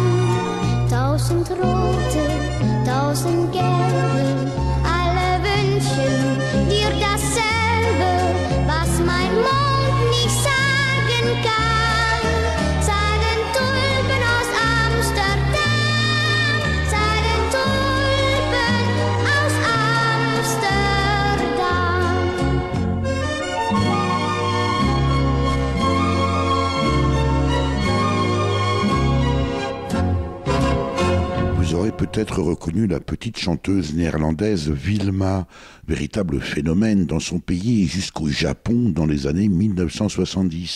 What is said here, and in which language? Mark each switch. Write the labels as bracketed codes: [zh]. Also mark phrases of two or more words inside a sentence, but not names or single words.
[de] 1000 rote, 1000 gelbe, alle wünschen dir dasselbe, was mein Mund nicht sagen kann. Sagen Tulpen aus Amsterdam, sagen Tulpen aus [fr] Vous aurez peut-être reconnu la petite chanteuse néerlandaise Wilma, véritable phénomène dans son pays et jusqu'au Japon dans les années 1970.